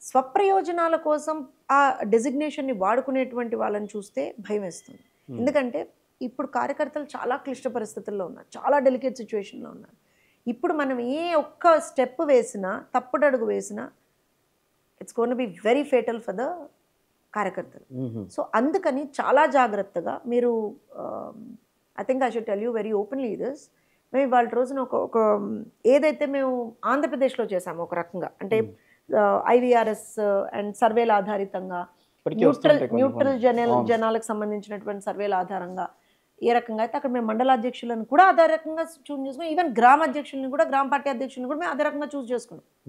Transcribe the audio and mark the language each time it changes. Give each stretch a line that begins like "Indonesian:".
Telugu: స్వప్రయోజనాల కోసం ఆ డెసిగ్నేషన్ని వాడుకునేటువంటి వాళ్ళని చూస్తే భయం వేస్తుంది. ఎందుకంటే ఇప్పుడు కార్యకర్తలు చాలా క్లిష్ట పరిస్థితుల్లో ఉన్నారు, చాలా డెలికేట్ సిచ్యువేషన్లో ఉన్నారు. ఇప్పుడు మనం ఏ ఒక్క స్టెప్ వేసినా, తప్పుడడుగు వేసినా
English: it's gonna be very fatal for the
Telugu: కార్యకర్తలు. సో అందుకని చాలా జాగ్రత్తగా మీరు,
English: I think I should tell you very openly this,
Telugu: మేము ఇవాళ రోజున ఒక ఏదైతే మేము ఆంధ్రప్రదేశ్లో చేసామో ఒక రకంగా అంటే ఐవీఆర్ఎస్ అండ్ సర్వేల ఆధారితంగా న్యూట్రల్ జనాలకు సంబంధించినటువంటి సర్వేల ఆధారంగా ఏ రకంగా అయితే అక్కడ మేము మండలాధ్యక్షులను కూడా అదే రకంగా చూస్ చేసుకున్నాం, ఈవెన్ గ్రామ అధ్యక్షులను కూడా గ్రామ పార్టీ అధ్యక్షులను కూడా మేము అదే రకంగా చూస్ చేసుకున్నాం.